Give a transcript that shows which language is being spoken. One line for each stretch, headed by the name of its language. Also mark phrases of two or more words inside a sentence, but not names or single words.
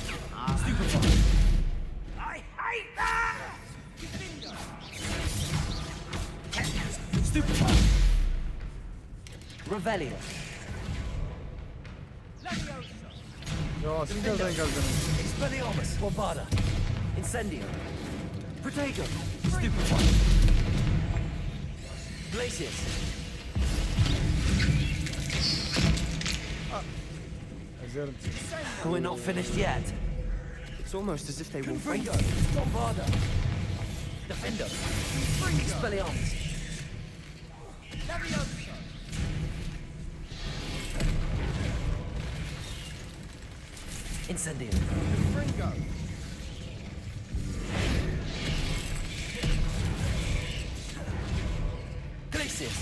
English: Stupefy! I hate that! Stupefy! Revelio!
Turkish: Ya siz nereden geldiniz? Expelliarmus! Bombarda! Incendio! Protego! Stupefy! Glacius!
English: We're not finished yet. It's almost as if they were Confringo! Bombarda! Defender! Expelliarmus! Incendio! Confringo! Glacius!